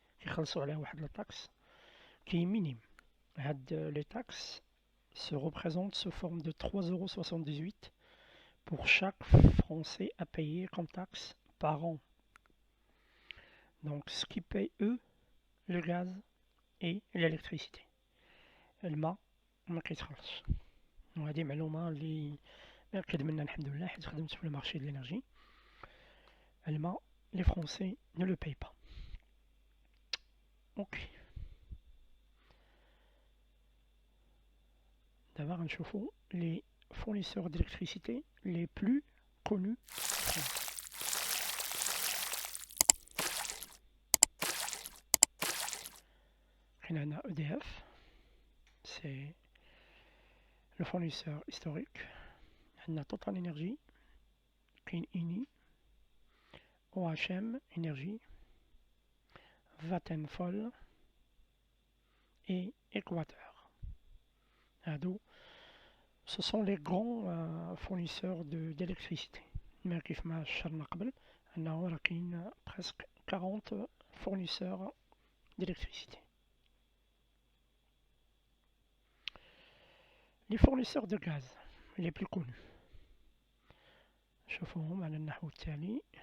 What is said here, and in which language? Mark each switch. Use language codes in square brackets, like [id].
[fr] Il y a la taxe qui est minime. Les taxes se représentent sous forme de 3,78 € pour chaque Français à payer comme taxe par an. Donc, ce qui paye, eux, le gaz et l'électricité. [ar] الماء ما كيتخلصش. وهذه معلومة اللي مأكد منها الحمد لله حيت خدمت في المارشي [fr] de l'énergie. الماء les Français ne le payent pas. Ok. D'abord [ar] نشوفوا [fr] les fournisseurs d'électricité les plus connus en France. On a EDF, c'est le fournisseur historique. On a Total Energy, Clean Eni, OHM Energy, Vattenfall et Équateur. Ce sont les grands fournisseurs d'électricité. [ar] Mais كيفما شرنا قبل أنه راه كاين [fr] presque 40 fournisseurs d'électricité. Les fournisseurs de gaz les plus connus. [ar] شوفوهم على النحو التالي.